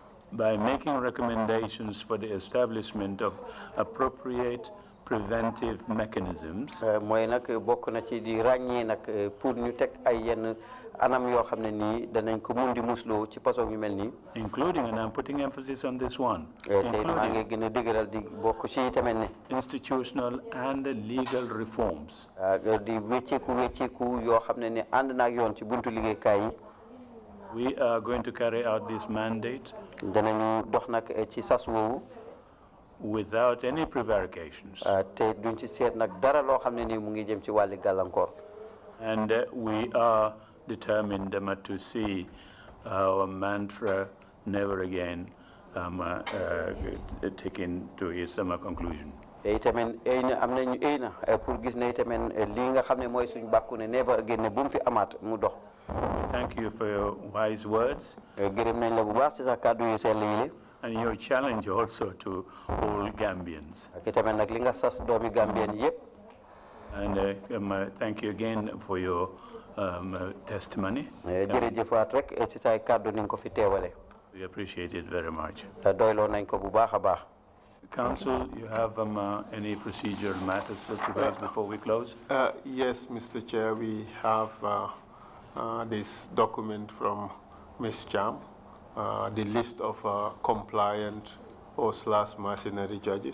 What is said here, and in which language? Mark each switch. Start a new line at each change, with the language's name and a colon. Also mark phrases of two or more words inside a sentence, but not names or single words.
English: by making recommendations for the establishment of appropriate preventive mechanisms.
Wolof: mooy nag bokk na ci di ràññee nag pour ñu teg ay yenn anam yoo xam ne nii danañ ko mun di musloo ci façon yu mel nii.
English: Including, and I'm putting emphasis on this one,
Wolof: tey maa ngi gën a dëgëral di bokk ci tamit ne.
English: institutional and legal reforms.
Wolof: di wécceeku yoo xam ne ne ànd naag yoon ci buntu liggéeykaay yi.
English: We are going to carry out this mandate
Wolof: danañu dox nag ci sas woowu.
English: without any prevarications.
Wolof: te duñ ci seet nag dara loo xam ne nii mu ngi jëm ci wàlli gàllankoor.
English: And we are determined to see our mantra never again taken to its conclusion.
Wolof: te itamit am nañu pour gis ne itamit lii nga xam ne mooy suñu bàkku ne
English: never again
Wolof: ne bu mu fi amaat mu dox.
English: Thank you for your wise words.
Wolof: gërëm nañ la bu baax ci sa kàddu yu sell yi.
English: And your challenge also to all Gambians.
Wolof: ak itamit nag li nga sas doomi Gambien yëpp.
English: And thank you again for your testimony.
Wolof: jërëjëfaat rek ci say kàddu ni nga ko fi teewale.
English: We appreciate it very much.
Wolof: doyloo nañ ko bu baax a baax.
English: Council, you have any procedural matters to raise before we close? Yes, Mr. Chair, we have this document from Ms. Cham, the list of compliant or / mercenary judges.